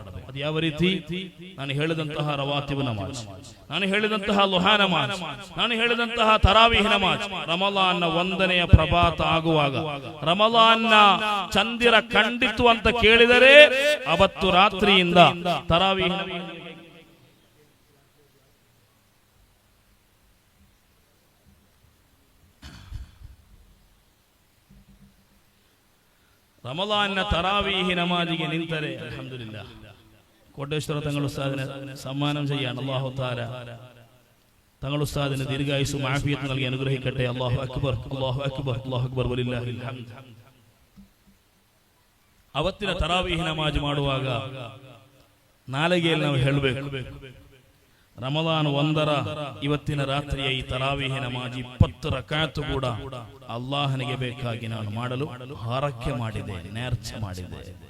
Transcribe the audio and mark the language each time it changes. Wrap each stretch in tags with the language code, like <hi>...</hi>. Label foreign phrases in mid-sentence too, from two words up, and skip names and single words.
<kn>ಅದು ಯಾವ ರೀತಿ? ನಾನು ಹೇಳಿದಂತಹ ರವಾತಿಬ್ ನಮಾಜ್, ನಾನು ಹೇಳಿದಂತಹ ಲುಹಾ ನಮಾಜ್, ನಾನು ಹೇಳಿದಂತಹ ತರಾವೀಹ್ ನಮಾಜ್, ರಮಲಾನ್ನ 1ನೇ ಪ್ರಭಾತ ಆಗುವಾಗ ರಮಲಾನ್ನ ಚಂದಿರ ಕಂಡಿತು ಅಂತ ಕೇಳಿದರೆ ಅವತ್ತು ರಾತ್ರಿಯಿಂದ ತರಾವೀಹ್ ರಮಲಾನ್ನ ತರಾವೀಹ್ ನಮಾಜಿಗೆ ನಿಂತರೆ</kn> <ml>ಅಲ್ಹಮ್ದುಲಿಲ್ಲಾಹ್ കോട്ടേശ്വര തങ്ങൾ ഉസ്താദിനെ സമ്മാനം ചെയ്യാൻ</ml> <ar>الله تعالى</ar> <ml>തങ്ങൾ ഉസ്താദിന് ദീർഘായുസ്സും ആഫിയത്തും നൽകി അനുഗ്രഹിക്കട്ടെ.</ml> <ar>الله أكبر، الله أكبر، الله أكبر ولله الحمد.</ar> <kn>ಅವತ್ತಿನ ತರಾವೀಹ್ ನಮಾಜ್ ಮಾಡುವಾಗ ನಾಲಿಗೆಯಲ್ಲಿ ನಾವು ಹೇಳಬೇಕು, ರಮಲಾನ್ 1ರ ಇವತ್ತಿನ ರಾತ್ರಿಯ ಈ ತರಾವೀಹ್ ನಮಾಜ್ 20 ರಕಾತು ಕೂಡ ಅಲ್ಲಾಹನಿಗೆ ಬೇಕಾಗಿ ನಾನು ಮಾಡಲು ಹರಕೆ ಮಾಡಿದೆ, ನೇರ್ಚೆ ಮಾಡಿದೆ.</kn>